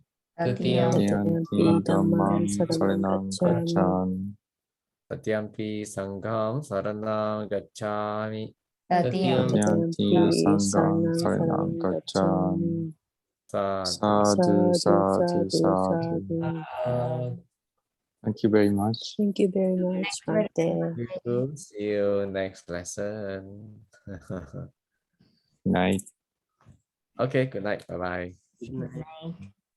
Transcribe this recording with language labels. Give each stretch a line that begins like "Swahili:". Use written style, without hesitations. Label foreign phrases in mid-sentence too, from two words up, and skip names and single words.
Pali: Dutyanti dhammam saranam gacchami. Tutyampi sangham saranam gacchami. Dutyanti sangham saranam gacchami. Sadhu. Sadhu, sadhu, sadhu.
English: Thank you very much. Thank you very much, Bhante. See you next lesson. Night. Okay, good night. Bye-bye. Good night.